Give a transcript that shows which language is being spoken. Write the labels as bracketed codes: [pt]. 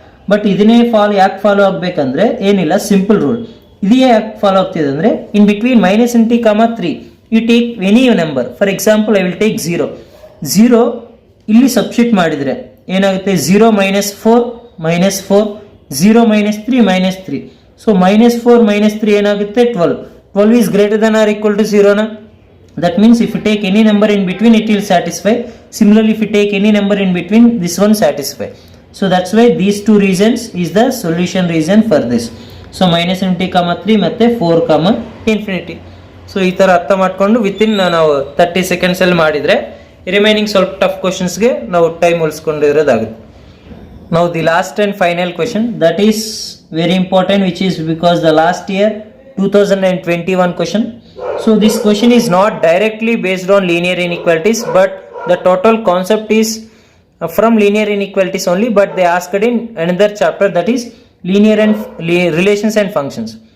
[kn] But ಇದನ್ನೇ ಯಾಕೆ follow ಆಗ್ಬೇಕಂದ್ರೆ ಏನಿಲ್ಲ, ಸಿಂಪಲ್ ರೂಲ್. ಇದೇ ಯಾಕೆ ಫಾಲೋ ಆಗ್ತಿದೆ ಅಂದ್ರೆ [en] In between minus infinity comma 3 you take any number. For example I will take 0 [kn] ಇಲ್ಲಿ ಸಬ್ಸ್ಟಿಟ್ಯೂಟ್ ಮಾಡಿದ್ರೆ ಏನಾಗುತ್ತೆ, 0 minus 4 minus 4, 0 minus 3 minus 3. [en] So minus 4 minus 3 ಏನಾಗುತ್ತೆ, 12 is greater than or equal to 0 na. That means if you take any number in between it will satisfy. Similarly if you take any number in between this one satisfy. So that's why these two reasons is the solution reason for this. So minus infinity comma 3 ಮತ್ತೆ 4 comma infinity. [kn] So ಈ ತರ ಅರ್ಥ ಮಾಡ್ಕೊಂಡು within ನಾವು 30 seconds ಅಲ್ಲಿ ಮಾಡಿದ್ರೆ remaining ಸ್ವಲ್ಪ tough ಕ್ವಶನ್ಸ್ಗೆ ನಾವು time ಉಳಿಸ್ಕೊಂಡಿರೋದಾಗುತ್ತೆ. [en] Now the last and final question that is very important, which is because the last year 2021 question. So this question is not directly based on linear inequalities, but the total concept is from linear inequalities only, but they asked in another chapter, that is linear and relations and functions.